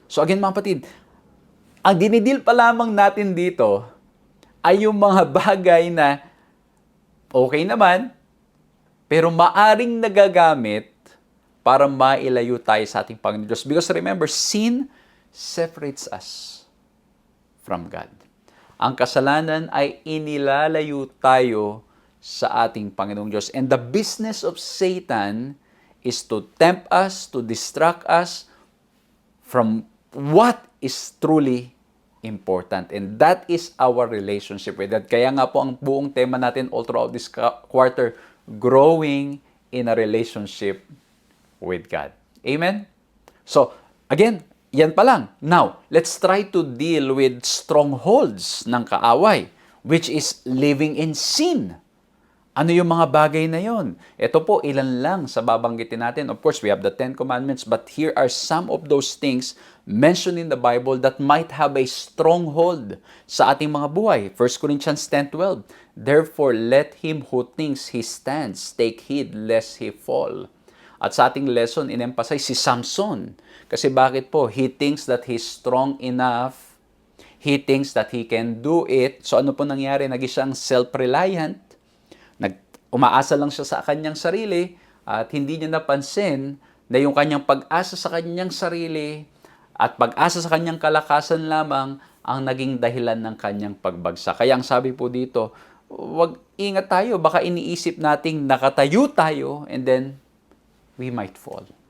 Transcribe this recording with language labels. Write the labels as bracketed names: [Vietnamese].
[Filipino] So again mga kapatid, ang dinidil pa lamang natin dito ay yung mga bagay na okay naman, pero maaring nagagamit para mailayo tayo sa ating Panginoon Diyos. [English] Because remember, sin separates us from God. [Filipino] Ang kasalanan ay inilalayo tayo sa ating Panginoong Diyos. [English] And the business of Satan is to tempt us, to distract us from what is truly important. And that is our relationship with God. [Filipino] Kaya nga po ang buong tema natin [English] all throughout this quarter, growing in a relationship with God. Amen? [Filipino] So, again, yan pa lang. [English] Now, let's try to deal with strongholds [Filipino] ng kaaway, [English] which is living in sin. [Filipino] Ano yung mga bagay na yon? Ito po, ilan lang sa babanggitin natin. [English] Of course, we have the 10 Commandments, but here are some of those things mentioned in the Bible that might have a stronghold [Filipino] sa ating mga buhay. [English] 1 Corinthians 10:12, therefore, let him who thinks he stands take heed lest he fall. [Filipino] At sa ating lesson, in-emphasize si Samson. Kasi bakit po? [English] He thinks that he's strong enough. He thinks that he can do it. [Filipino] So ano po nangyari? Naging siyang self-reliant. Umaasa lang siya sa kanyang sarili at hindi niya napansin na yung kanyang pag-asa sa kanyang sarili at pag-asa sa kanyang kalakasan lamang ang naging dahilan ng kanyang pagbagsak. Kaya ang sabi po dito, wag ingat tayo. Baka iniisip nating nakatayo tayo [English] and then we might fall.